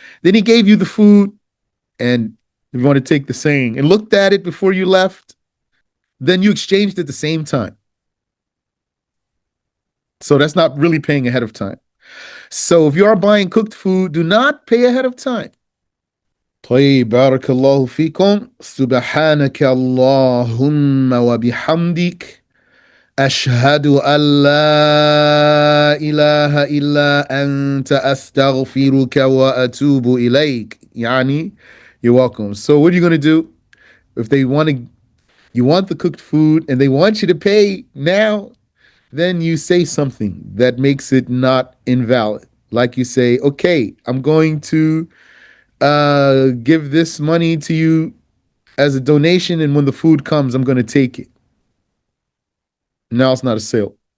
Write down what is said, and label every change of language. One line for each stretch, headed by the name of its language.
English: Then he gave you the food and you want to take the same and looked at it before you left. Then you exchanged at the same time. So that's not really paying ahead of time. So if you are buying cooked food, do not pay ahead of time.
Arabic: طيب بارك الله فيكم سبحانك اللهم وبحمدك أشهد أن لا إله إلا أنت أستغفرك وأتوب إليك.
English: Yani, you're welcome. So what are you going to do if they want to, you want the cooked food and they want you to pay now, then you say something that makes it not invalid. Like you say, okay, I'm going to give this money to you as a donation, and when the food comes, I'm going to take it. Now it's not a sale.